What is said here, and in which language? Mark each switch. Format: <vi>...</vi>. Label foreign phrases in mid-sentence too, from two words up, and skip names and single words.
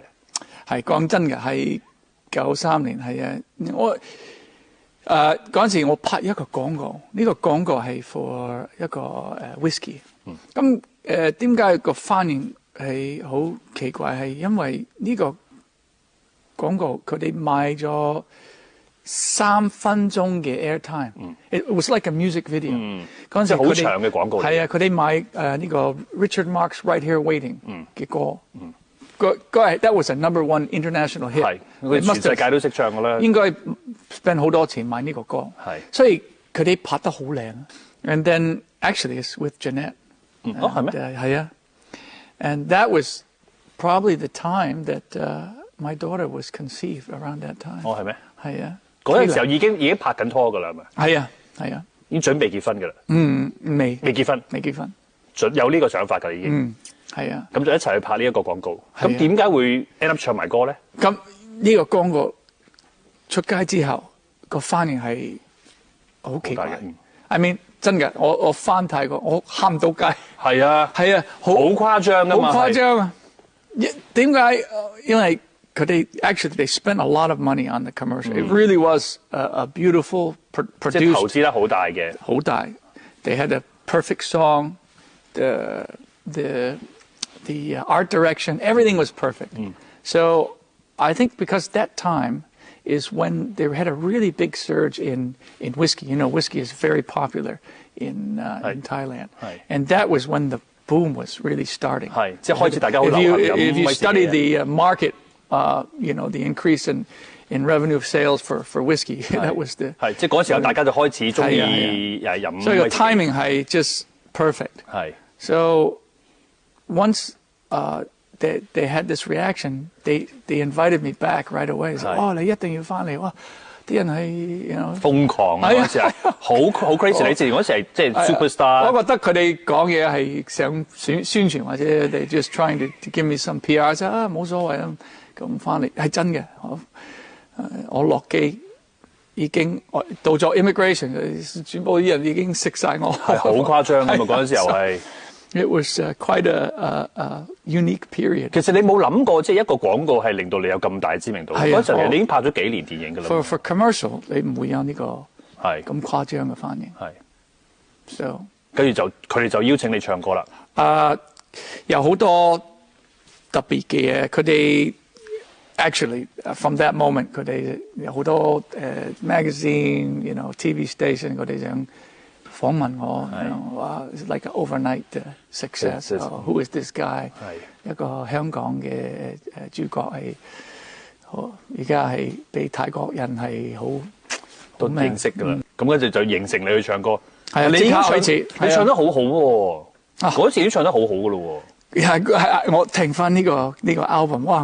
<yue>係講真嘅，係93年係啊，我嗰陣時我拍一個廣告，呢個廣告係 for 一個whisky。咁點解個翻譯係好奇怪？係因為呢個廣告佢哋賣咗3分鐘嘅 airtime。</yue> <en>It was like a music video。</en> <yue>嗰陣時好長嘅廣告。係啊，佢哋買呢個 Richard Marx Right Here Waiting 嘅歌。</yue> <en>That was a number 1 international hit。</en> <yue>係，佢全世界都識唱㗎啦。應該 spend 好多錢買呢個歌。係，所以佢哋拍得好靚。</yue> <en>And then actually it's with Jeanette。</en> <yue>哦，係咩？</yue> <en>係啊。And that was probably the time that my daughter was conceived around that time。</en> <yue>哦，係咩？係啊。嗰陣時候已經拍緊拖㗎啦，係咪？係啊，係啊。已經準備結婚㗎啦。未結婚。未結婚。有呢個想法㗎已經。係啊。咁就一齊去拍呢一個廣告。咁點解會</yue> <en>end up</en> <yue>唱埋歌咧？咁呢個廣告出街之後，個反應係好奇怪。</yue> <en>I mean</en> <yue>真嘅，我翻泰國，我喊唔到街。係啊，係啊，好誇張㗎嘛，好誇張啊！點解？因為佢哋</yue> <en>actually they spent a lot of money on the commercial. It really was a beautiful produced。</en> <yue>即係投資得好大嘅。好大。</yue> <en>They had a perfect song. The art direction, everything was perfect. So I think because that time is when they had a really big surge in whiskey. Whiskey is very popular in Thailand. And that was when the boom was really starting. If you study the market, the increase in revenue of sales for whiskey, that was the...</en> <yue>係，即係嗰時候大家就開始鍾意飲。所以個 timing 係</yue> <en>just perfect. So once they had this reaction, they invited me back right away. Said,</en> <yue>你一定要返嚟哇！啲人係瘋狂啊！嗰陣時係好 crazy。你之前嗰時係即係 superstar。我覺得佢哋講嘢係想宣傳或者</yue> <en>they just trying to give me some PR。</en> <yue>就冇所謂啊，咁返嚟係真嘅。我落機已經到咗 immigration， 全部啲人已經識晒我。係好誇張㗎嘛！嗰陣時候係。</yue> <en>It was quite a unique period。</en> <yue>其實你冇諗過，即係一個廣告係令到你有咁大知名度。嗰陣時你已經拍咗幾年電影㗎啦。</yue> <en>For commercial，</en> <yue>你唔會有呢個咁誇張嘅反應。係。So 跟住佢哋就邀請你唱歌啦。有好多特別嘅嘢，佢哋</yue> <en>actually from that moment</en> <yue>佢哋有好多 magazine，</yue> <en>you know， TV station</en> <yue>佢哋想訪問我，話</yue> <en>like an overnight success。 Who is this guy？</en> <yue>一個香港嘅主角係，而家係俾泰國人係好都認識㗎啦。咁跟住就形成你去唱歌。係啊，你唱得好好喎，嗰時已經唱得好好㗎咯喎。係我聽翻呢個 album， 哇！</yue>